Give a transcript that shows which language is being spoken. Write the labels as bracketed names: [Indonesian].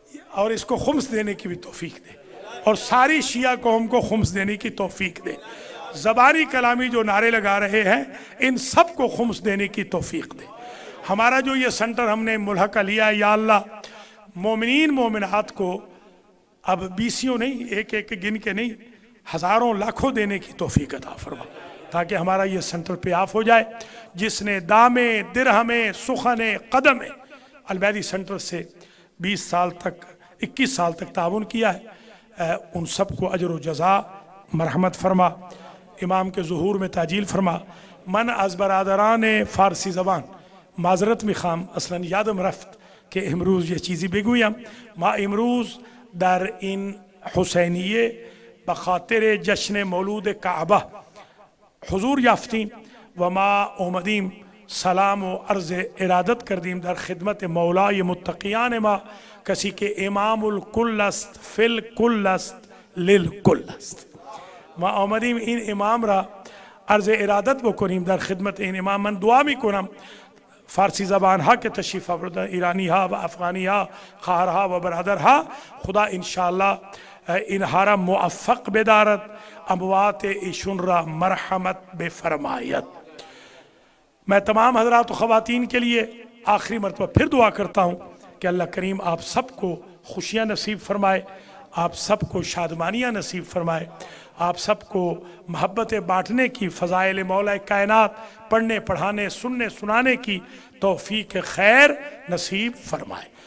[Urdu] اور اس کو خمس دینے کی بھی توفیق دے، اور ساری شیعہ قوم کو خمس دینے کی توفیق دے۔ زبانی کلامی جو نعرے لگا رہے ہیں ان سب کو خمس دینے کی توفیق دے۔ ہمارا جو یہ سنٹر ہم نے ملحقہ لیا ہے، یا اللہ مومنین مومنات کو اب بیسیوں نہیں، ایک ایک گن کے نہیں، ہزاروں لاکھوں دینے کی توفیق عطا فرما، تاکہ ہمارا یہ سنٹر پہ آف ہو جائے۔ جس نے دامے درہمے سخنے قدمے المیری سنٹر سے 21 سال تک تعاون کیا ہے، ان سب کو اجر و جزا مرحمت فرما، امام کے ظہور میں تعجیل فرما۔ [Persian] من از برادران فارسی زبان معذرت میخوام، اصلا یادم رفت که امروز یه چیزی بگویم. ما امروز در این حسینیه به خاطر جشن مولود کعبه حضور یافتیم و ما اومدیم سلام و عرض ارادت کردیم در خدمت مولای متقیان ما، کسی که امام الکل است، فی الکل است، للکل است. ما آمدیم این امام را عرض ارادت بکنیم در خدمت این امام. من دعا میکنم فارسی زبان ها که تشریف آوردن، ایرانی ها و افغانی ها، خواهر ها و برادر ها، خدا انشاءاللہ اینها را موفق بدارد، اموات ایشون را مرحمت بفرماید. [Urdu] میں تمام حضرات و خواتین کے لیے آخری مرتبہ پھر دعا کرتا ہوں کہ اللہ کریم آپ سب کو خوشیاں نصیب فرمائے، آپ سب کو شادمانیاں نصیب فرمائے، آپ سب کو محبت بانٹنے کی، فضائل مولا کائنات پڑھنے پڑھانے سننے سنانے کی توفیق خیر نصیب فرمائے.